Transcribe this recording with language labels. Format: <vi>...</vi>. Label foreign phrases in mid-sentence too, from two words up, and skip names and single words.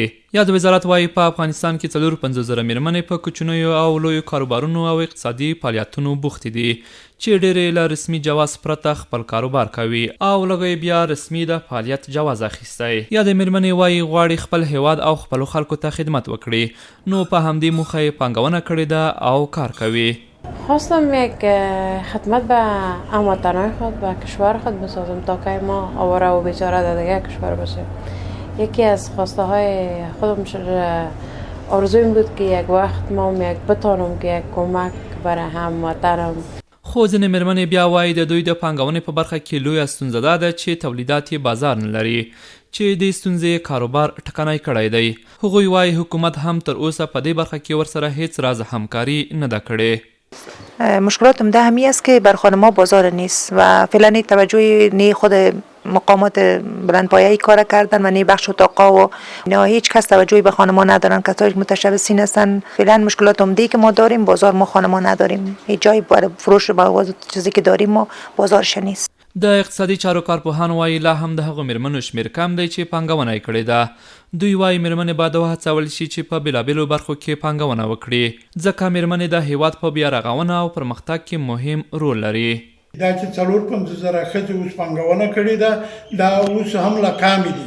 <ps>یاد وزارت وایي په افغانستان کې 54,000 مېرمنې په کوچنیو او لویو کاروبارونو او اقتصادي فعالیتونو بوختې دي چې ډېرې له رسمي جواز پرته خپل کاروبار کوي او لږ بیا رسمي د فعالیت جواز اخیستی. یادې مېرمنې وایي غواړي خپل هېواد او خپلو خلکو ته خدمت وکړي، نو په همدې موخه یې پانګونه کړې ده او کار کوي.</ps> <fa>خواستم یک خدمت به هموطنان خود و کشور خود بسازم تا که ما آواره و بیچاره در دیگه کشور باشیم. یکی از خواسته های خودم آرزویم بود که یک وقت ما بتانم که یک کمک برای هموطنم.</fa> <ps>خو ځینې مېرمنې بیا وایي د دوی د پانګونې په برخه کې لویه ستونزه دا ده چې تولیدات یې بازار نه لري، چې دې ستونزې کاروبار ټکنی کړی دی. هغوی وایي حکومت هم تر اوسه په دې برخه کې ورسره هیڅ راز همکاري نه ده کړې.</ps> <fa>مشکلات عمده همی است که بر خانم‌ها بازار نیست و فعلا توجه نی خود مقامات بلندپایه‌ای کار کردن و نی بخش اتاقا و نه هیچ کس توجهی به خانم‌ها ندارن. کسایی که متشبثین هستن. فعلا مشکلات عمده‌ای که ما داریم بازار، ما خانم‌ها نداریم، هیچ جایی برای فروش باغ چیزی که داریم ما بازارش نیست.</fa> <ps>د اقتصادي چارو کارپوهان وایي لا هم د هغو مېرمنو شمېر کم دی چې پانګونه یې کړې ده. دوی وایي مېرمنې باید وهڅول شي چې په بېلابېلو برخو کې پانګونه وکړي، ځکه مېرمنې د هېواد په بیا رغونه او پرمختګ کې مهم رول لري. دا چې 54,000 ښځې اوس پانګونه کړې ده، دا اوس هم لا کامې دي.</ps>